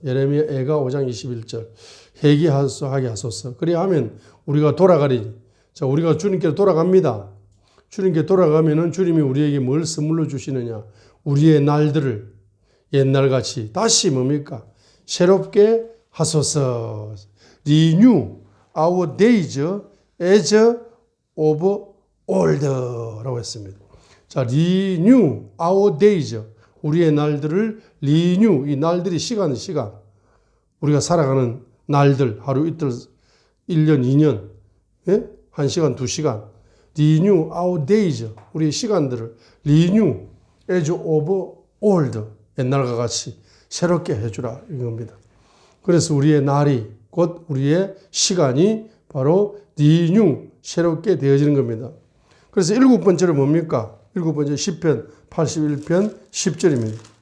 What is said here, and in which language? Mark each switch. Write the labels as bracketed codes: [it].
[ko] 예레미야가 5장 21절 회개하게 하소서. 그래야 하면 우리가 돌아가리니. 자, 우리가 주님께로 돌아갑니다. 주님께 돌아가면은 주님이 우리에게 뭘 선물로 주시느냐? 우리의 날들을 옛날같이 다시 뭡니까? 새롭게 하소서. [en] Renew our days as of old라고 했습니다. 자, renew our days. [ko] 우리의 날들을 renew. 이 날들이 시간. 우리가 살아가는 날들, 하루 이틀, 1년, 2년, 예? [en] 1시간, 2시간. renew our days. 우리의 시간들을 renew as of old. [ko] 옛날과 같이 새롭게 해주라. 이겁니다. 그래서 우리의 날이 곧 우리의 시간이 바로 renew, 새롭게 되어지는 겁니다. 그래서 일곱 번째로 뭡니까? 일곱 번째 시편 81편 10절입니다.